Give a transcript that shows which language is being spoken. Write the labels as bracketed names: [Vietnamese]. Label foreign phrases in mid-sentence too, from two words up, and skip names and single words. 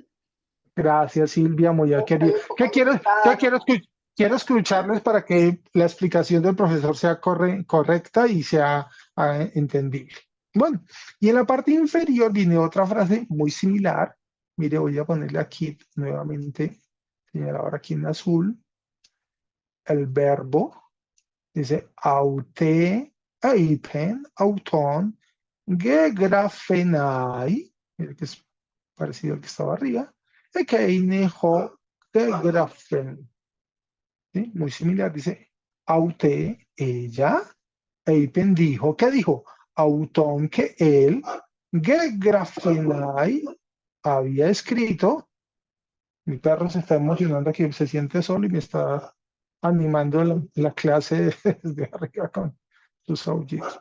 [Spanish] Gracias, Silvia, muy querido. ¿Qué quiero escucharles para que la explicación del profesor sea correcta y sea entendible. Bueno, y en la parte inferior viene otra frase muy similar. Mire, voy a ponerle aquí nuevamente, señalar ahora aquí en azul, el verbo. Dice, [Greek] αὕτη, εἶπεν, αὐτὸν, γεγραφέναι, [Spanish] mire que es parecido al que estaba arriba, [Greek] ἐκείνη ὃ γέγραφεν. [Spanish] ¿Sí? Muy similar, dice, aute, ella, eipen dijo, ¿qué dijo? Auton, que él, gegrafenai, había escrito. Mi perro se está emocionando aquí, se siente solo y me está animando la clase desde arriba con sus aullidos.